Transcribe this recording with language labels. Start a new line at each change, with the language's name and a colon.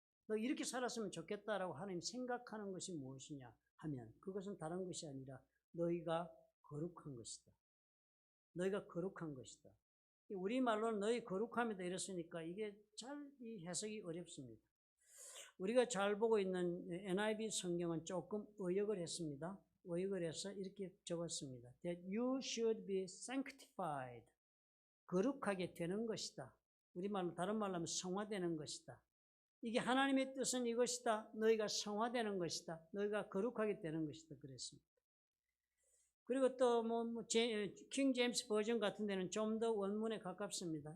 Korean: 너 이렇게 살았으면 좋겠다라고 하나님 생각하는 것이 무엇이냐 하면 그것은 다른 것이 아니라 너희가 거룩한 것이다. 너희가 거룩한 것이다. 우리말로는 너희 거룩함이다 이랬으니까 이게 잘 이 해석이 어렵습니다. 우리가 잘 보고 있는 NIV 성경은 조금 의역을 했습니다. 의역을 해서 이렇게 적었습니다.
English: That you should be sanctified.
Korean: 거룩하게 되는 것이다. 우리말로 다른 말로 하면 성화되는 것이다. 이게 하나님의 뜻은 이것이다. 너희가 성화되는 것이다. 너희가 거룩하게 되는 것이다. 그랬습니다. 그리고 또 킹 제임스 버전 같은 데는 좀 더 원문에 가깝습니다.